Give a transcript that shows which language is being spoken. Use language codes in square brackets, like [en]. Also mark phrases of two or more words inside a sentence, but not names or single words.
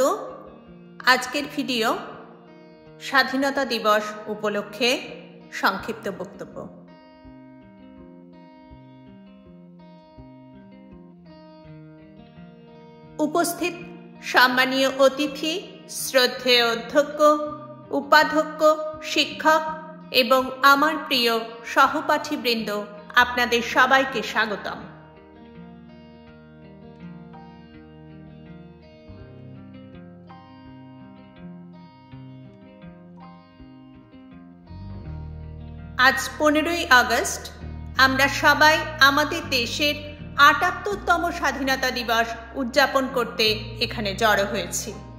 [bn] আজকের ভিডিও স্বাধীনতা দিবস উপলক্ষে সংক্ষিপ্ত বক্তব্য। উপস্থিত সম্মানীয় অতিথি, শ্রদ্ধেয় অধ্যক্ষ, উপাধ্যক্ষ, শিক্ষক এবং আমার প্রিয় সহপাঠীবৃন্দ আপনাদের সবাইকে স্বাগতম। आज 15 আগস্ট আমরা সবাই আমাদের দেশের ৭৮তম স্বাধীনতা দিবস উদযাপন করতে এখানে জড়ো হয়েছি।